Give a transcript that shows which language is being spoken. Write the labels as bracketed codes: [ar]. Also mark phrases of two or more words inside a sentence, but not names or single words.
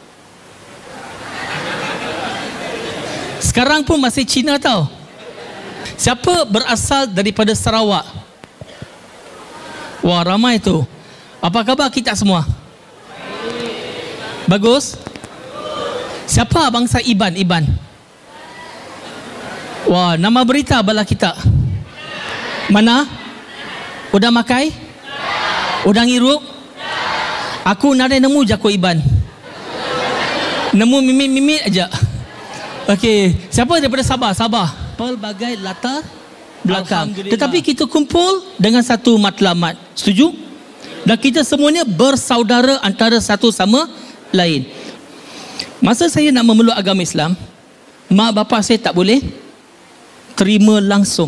[ms] Sekarang pun masih Cina tau. Siapa berasal daripada Sarawak? Wah, ramai tu. Apa khabar kita semua? Bagus? Siapa bangsa Iban? [iba] Wah, nama berita bala kita. Mana? Udah makai? Udah ngirup? Aku nare nemu je aku Iban. Nemu mimit-mimit aja. [ms] Okey, siapa daripada Sabah? Pelbagai latar belakang. Tetapi kita kumpul dengan satu matlamat. Setuju? Dan kita semuanya bersaudara antara satu sama lain. Masa saya nak memeluk agama Islam, mak bapa saya tak boleh terima langsung.